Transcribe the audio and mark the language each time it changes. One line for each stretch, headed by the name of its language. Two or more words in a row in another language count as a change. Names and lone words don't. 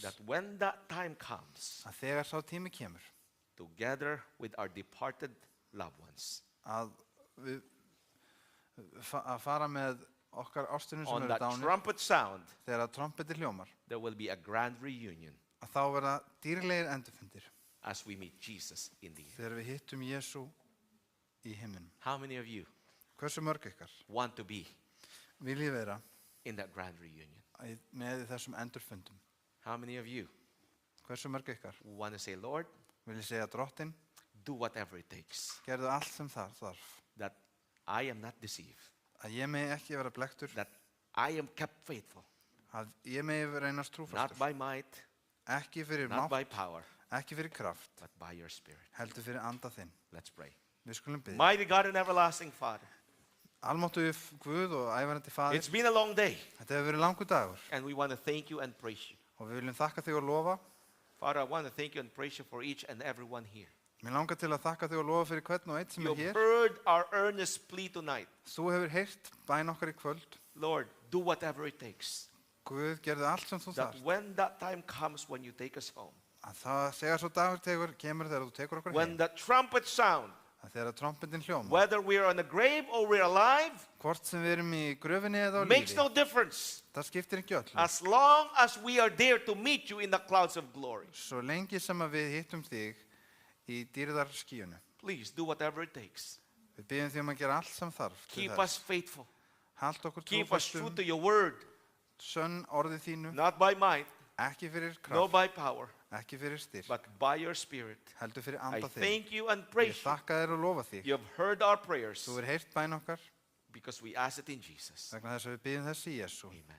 English: That when that time comes,
Icelandic: Að þegar sá tími kemur,
English: together with our departed loved ones,
Icelandic: að við að fara með okkar ástunum sem
English: on
Icelandic: eru
English: that
Icelandic: dánir,
English: trumpet sound,
Icelandic: þegar að trompeti hljómar,
English: there will be a grand reunion
Icelandic: að þá verða dýrlegir endurfundir
English: as we meet Jesus in the air.
Icelandic: þegar við hittum Jesú í himminum.
English: How many of you
Icelandic: Hversu mörg ykkar
English: want to be
Icelandic: viljið vera
English: in that grand reunion?
Icelandic: með í þessum endurfundum?
English: How many of you
Icelandic: Hversu mörg ykkar
English: want to say, Lord,
Icelandic: viljið segja Drottinn,
English: do whatever it takes,
Icelandic: gerðu allt sem það þarf,
English: that I am not deceived,
Icelandic: að ég megi ekki vera blektur,
English: that I am kept faithful,
Icelandic: að ég megi reynast
English: not
Icelandic: trúfastur,
English: by might,
Icelandic: ekki fyrir
English: not by
Icelandic: mátt,
English: power,
Icelandic: ekki fyrir kraft,
English: but by your Spirit.
Icelandic: heldur fyrir anda þinn.
English: Let's pray.
Icelandic: Við skulum biðja.
English: Mighty God and everlasting Father,
Icelandic: Almáttugur Guð og ævarandi Faðir,
English: it's been a long day,
Icelandic: þetta hefur verið langur dagur
English: and we want to thank you and praise you.
Icelandic: og við viljum þakka þig og lofa.
English: Father, I want to thank you and praise you for each and every one here.
Icelandic: Mér langar til að þakka þig og lofa fyrir hvern og einn sem
English: You've
Icelandic: hér.
English: heard our earnest plea tonight.
Icelandic: Þú hefur heyrt bæn okkar í kvöld.
English: Lord, do whatever it takes,
Icelandic: Guð, gerðu allt sem þú
English: that
Icelandic: þarft.
English: when that time comes when you take us home,
Icelandic: Að það segja svo dagur kemur þegar þú tekur okkur
English: when
Icelandic: heim.
English: the trumpet sound,
Icelandic: Að þegar trompetin hljóma,
English: whether we are in the grave or we're alive,
Icelandic: hvort sem við erum í gröfinni eða á
English: makes
Icelandic: lífi,
English: no difference.
Icelandic: það skiptir ekki öllu.
English: As long as we are there to meet you in the clouds of glory,
Icelandic: Svo lengi sem að við hittum þig í dýrðarskíunum.
English: please do whatever it takes.
Icelandic: Við byggjum því að gera allt sem þarf til
English: Keep
Icelandic: þess.
English: us faithful.
Icelandic: Halt okkur
English: Keep us true
Icelandic: trúfastum,
English: to your word,
Icelandic: sönn orðið þínu,
English: not by might,
Icelandic: ekki fyrir
English: no
Icelandic: kraft,
English: by power,
Icelandic: ekki fyrir styrk,
English: but by your Spirit.
Icelandic: heldur fyrir
English: I
Icelandic: anda þig.
English: thank you and
Icelandic: Ég
English: praise you.
Icelandic: þakka þér og lofa þig.
English: You have heard our prayers
Icelandic: Þú hefur heyrt bæn okkar
English: because we ask it in Jesus.
Icelandic: vegna þess að við byggjum þess í Jesú.
English: Amen.